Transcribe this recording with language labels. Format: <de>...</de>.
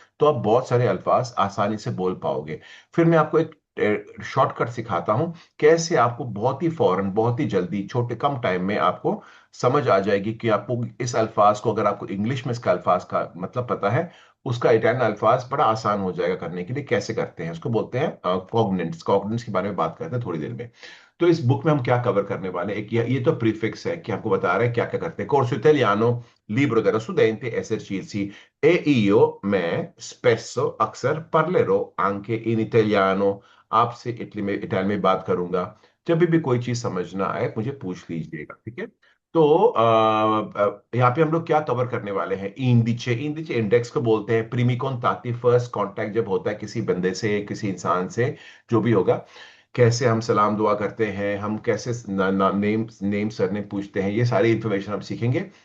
<hi>तो आप बहुत सारे अल्फाज आसानी से बोल पाओगे। फिर मैं आपको एक शॉर्टकट सिखाता हूं, कैसे आपको बहुत ही फौरन, बहुत ही जल्दी, छोटे कम टाइम में आपको समझ आ जाएगी कि आपको इस अल्फाज को, अगर आपको इंग्लिश में इसका अल्फाज का मतलब पता है, उसका इटालियन अल्फाज बड़ा आसान हो जाएगा करने के लिए। कैसे करते हैं उसको बोलते हैं कॉग्निट्स। कॉग्निट्स के बारे में बात करते हैं थोड़ी देर में। तो इस बुक में हम क्या कवर करने वाले हैं, एक ये तो प्रीफिक्स है कि हमको बता रहे हैं क्या क्या करते हैं।</hi> <it>कोर्सो इटालिano, libro dello studente, esercizi। E io, मैं spesso, अक्सर, parlerò anche in italiano।</it> <hi>आपसे इटली में इटालियन में बात करूंगा। जब भी कोई चीज समझ ना आए मुझे पूछ लीजिएगा, ठीक है? तो यहाँ पे हम लोग क्या कवर करने वाले हैं? इंडिचे। इंडिचे इंडेक्स को बोलते हैं। प्रीमिकॉन ताकि फर्स्ट कांटेक्ट जब होता है किसी बंदे से, किसी इंसान से, जो भी होगा, कैसे हम सलाम दुआ करते हैं, हम कैसे नेम नेम सरनेम पूछते हैं, ये सारी इंफॉर्मेशन हम सीखेंगे।</hi>